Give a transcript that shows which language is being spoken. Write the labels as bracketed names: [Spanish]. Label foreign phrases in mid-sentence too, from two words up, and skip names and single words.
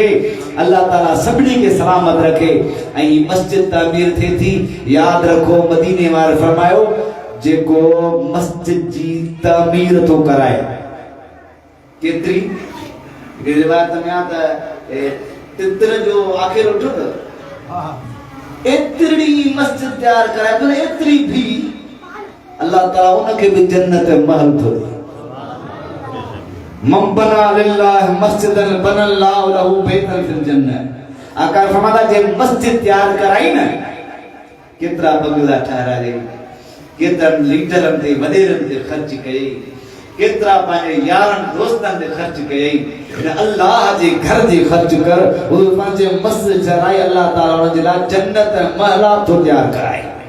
[Sindhi] अल्लाह ताला सभिनी खे सलामत रखे। ऐं मस्जिद तामीर थिए थी, यादि रखो मदीने वारे फरमायो जेको मस्जिद जी तामीर थो कराए, केतिरी रिवायत में आहे त तितर जो आख़िर उठो त एतिरी मस्जिद तैयार कराए थो, एतिरी भी अल्लाह ताला उनखे बि जन्नत महल थो ॾे। [Arabic] من بنى لله مسجدا بنى الله له بيتا في الجنة. [Sindhi] आका फरमाता जे मस्जिद तैयार कराई न, केतिरा बंगला ठाराए, केतिरा लीडरनि ते वॾेरनि ते ख़र्च कई, केतिरा पंहिंजे यारनि दोस्तनि ते ख़र्च कई। अल्लाह जे घर जे ख़र्च कर, उहे पंहिंजे मस्जिद चराई, अल्लाह ताला उन जे लाइ जन्नत महला थो तैयार कराए।